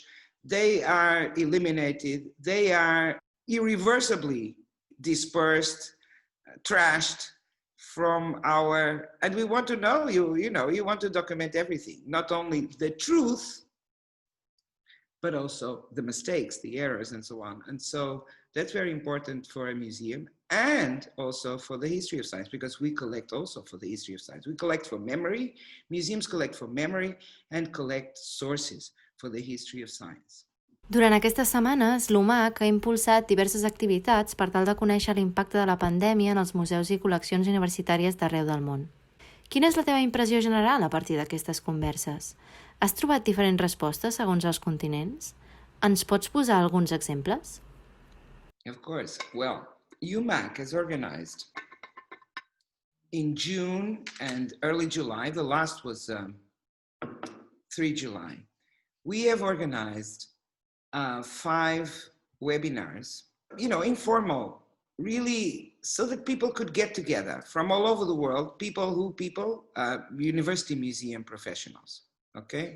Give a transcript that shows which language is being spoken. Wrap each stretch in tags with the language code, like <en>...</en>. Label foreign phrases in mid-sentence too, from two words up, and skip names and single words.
<en>They are eliminated, they are irreversibly dispersed, trashed from our, and we want to know, you know, you want to document everything, not only the truth, but also the mistakes, the errors, and so on. And so that's very important for a museum, and also for the history of science, because we collect also for the history of science. We collect for memory, museums collect for memory, and collect sources for the history of science.</en> <ca>Durant aquestes setmanes, l'umac ha impulsat diverses activitats per tal de conèixer l'impacte de la pandèmia en els museus i col·leccions universitàries d'arreu del món. Quina és la teva impressió general a partir d'aquestes converses? Has trobat diferents respostes segons els continents? Ens pots posar alguns exemples?</ca> <en>Of course. Well, umac has organized in June and early July. The last was 3 July. We have organized 5 webinars, you know, informal, really, so that people could get together from all over the world, university museum professionals, okay?</en>